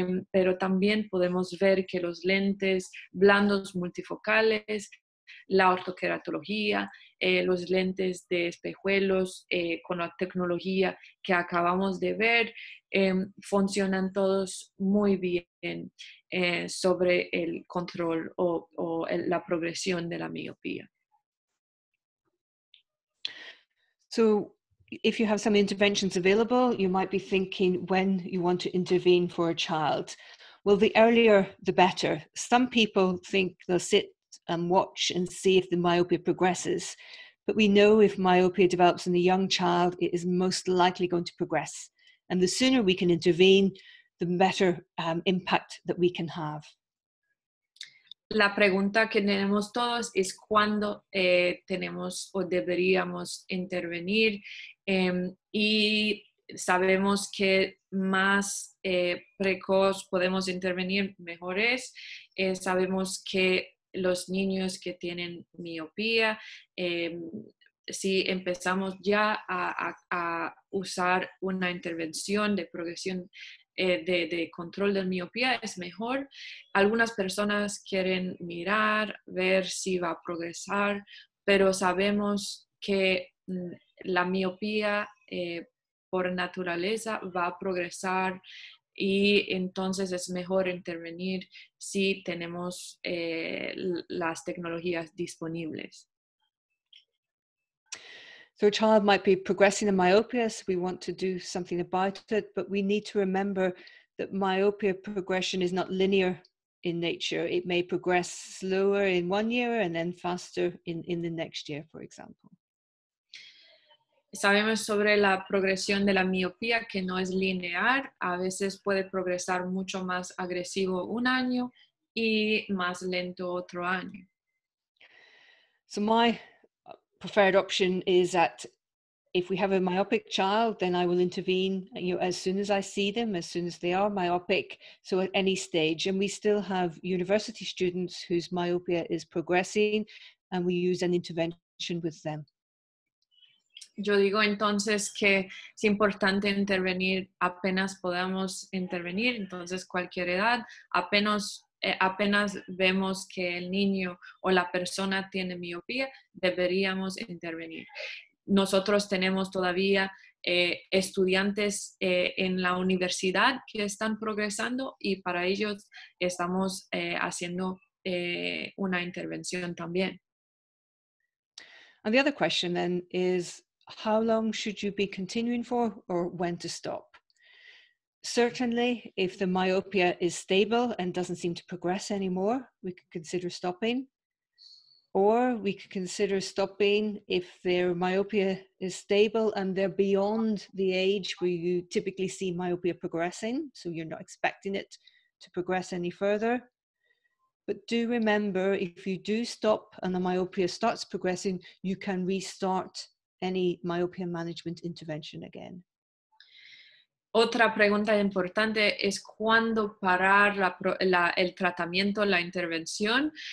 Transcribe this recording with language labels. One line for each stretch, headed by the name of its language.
Spanish: pero también podemos ver que los lentes blandos multifocales, la ortokeratología, los lentes de espejuelos con la tecnología que acabamos de ver, funcionan todos muy bien sobre el control o la progresión de la miopía.
English: So if you have some interventions available, you might be thinking when you want to intervene for a child. Well, the earlier, the better. Some people think they'll sit and watch and see if the myopia progresses. But we know if myopia develops in a young child, it is most likely going to progress. And the sooner we can intervene, the better impact that we can have.
Spanish: La pregunta que tenemos todos es cuándo tenemos o deberíamos intervenir, y sabemos que más precoz podemos intervenir, mejor es. Sabemos que los niños que tienen miopía, si empezamos ya a usar una intervención de progresión de control de miopía, es mejor. Algunas personas quieren mirar, ver si va a progresar, pero sabemos que la miopía por naturaleza va a progresar, y entonces es mejor intervenir si tenemos las tecnologías disponibles.
English: So a child might be progressing in myopia, so we want to do something about it, but we need to remember that myopia progression is not linear in nature. It may progress slower in 1 year and then faster in the next year, for example.
Spanish: Sabemos sobre la progresión de la miopía que no es lineal. A veces puede progresar mucho más agresivo un año y más lento otro año.
English: So my preferred option is at if we have a myopic child, then I will intervene, as soon as I see them, as soon as they are myopic, so at any stage. And we still have university students whose myopia is progressing, and we use an intervention with them.
Spanish: Yo digo entonces que es importante intervenir apenas podamos intervenir, entonces cualquier edad, apenas vemos que el niño o la persona tiene miopía, deberíamos intervenir. Nosotros tenemos todavía estudiantes en la universidad que están progresando y para ellos estamos haciendo una intervención también.
English: And the other question then is, how long should you be continuing for, or when to stop? Certainly, if the myopia is stable and doesn't seem to progress anymore, we could consider stopping. Or we could consider stopping if their myopia is stable and they're beyond the age where you typically see myopia progressing, so you're not expecting it to progress any further. But do remember, if you do stop and the myopia starts progressing, you can restart any myopia management intervention again.
Spanish: Otra pregunta importante es cuándo parar el tratamiento, la intervención.